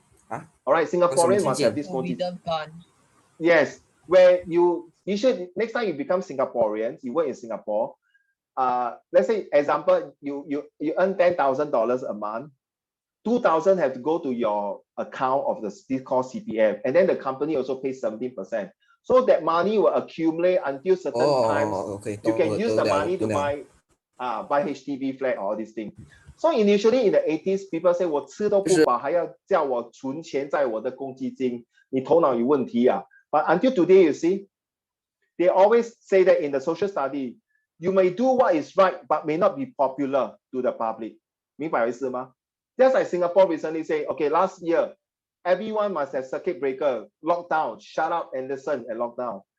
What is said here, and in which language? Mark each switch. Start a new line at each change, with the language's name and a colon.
English: All right, Singaporean must have this 公积金. Yes, where you should, next time you become Singaporeans, you work in Singapore, let's say example, you earn $10,000 a month, 2,000 have to go to your account of this called CPF, and then the company also pays 17%. So that money will accumulate until certain times. Okay. You can use the money to buy HDB flat or all these things. So initially in the 80s, people say
Chinese: 我吃都不饱，还要叫我存钱在我的公积金，你头脑有问题啊。
English: But until today, you see, they always say that in the social study, you may do what is right, but may not be popular to the public.
Chinese: 明白我意思吗？
English: Just like Singapore recently say, okay, last year, everyone must have circuit breaker, lockdown, shut up and listen and lockdown.